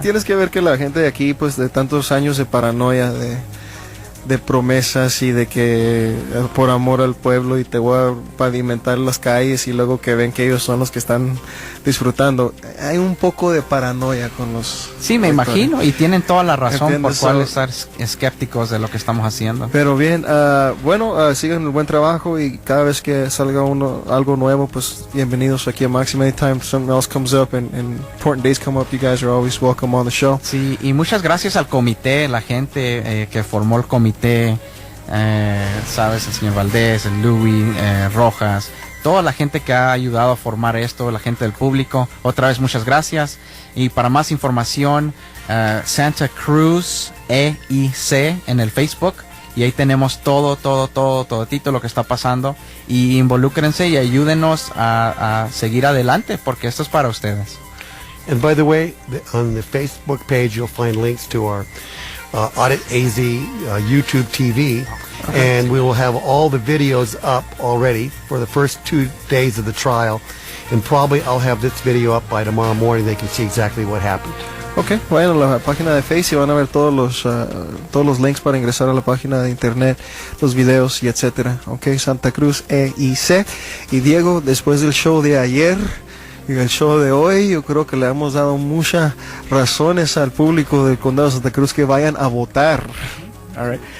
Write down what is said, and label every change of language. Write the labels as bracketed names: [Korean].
[Spanish] Tienes que ver que la gente de aquí, pues de tantos años de paranoia, de promesas y de que por amor al pueblo y te voy a pavimentar las calles, y luego que ven que ellos son los que están disfrutando, hay un poco de paranoia con los... Sí, me imagino, y tienen toda la razón por cuál estar escépticos de lo que estamos haciendo. Pero bien, sigan el buen trabajo, y cada vez que salga algo nuevo, pues bienvenidos aquí a Maxim. [English] Anytime something else comes up and important days come up, you guys are always welcome on the show. [Spanish] Sí, y muchas gracias al comité, la gente que formó el comité, sabes, el señor Valdés, el Louis, Rojas, toda la gente que ha ayudado a formar esto, la gente del público, otra vez muchas gracias. Y para más información, Santa Cruz EIC en el Facebook, y ahí tenemos todo lo que está pasando, y involúcrense y ayúdenos a seguir adelante, porque esto es para ustedes. [English] And by the way, on the Facebook page, you'll find links to our Audit AZ YouTube TV, and we will have all the videos up already for the first 2 days of the trial, and probably I'll have this video up by tomorrow morning. They can see exactly what happened. [Spanish] Ok, vayan a la página de Face y van a ver todos los links para ingresar a la página de internet, los videos y etcétera. Ok, Santa Cruz EIC. Y Diego, después del show de ayer y el show de hoy, yo creo que le hemos dado muchas razones al público del condado de Santa Cruz que vayan a votar. All right.